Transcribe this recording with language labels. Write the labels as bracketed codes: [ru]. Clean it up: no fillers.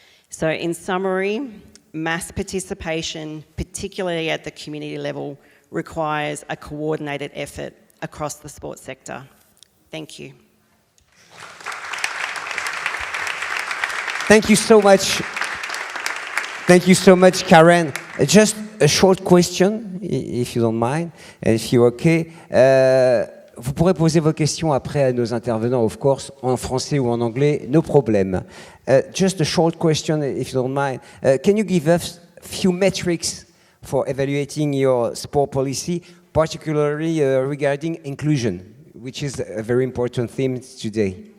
[en] So in summary, mass participation, particularly at the community level, requires a coordinated effort across the sports sector. Thank you. Thank you so much. Thank you so much, Karen. Just a short question, if you don't mind, and if you're okay. [fr] Vous pourrez poser vos questions après à nos intervenants, [en] of course, [fr] en français ou en anglais, [en] no problem. Just a short question, if you don't mind. Can you give us a few metrics for evaluating your sport policy, particularly regarding inclusion, which is a very important theme today?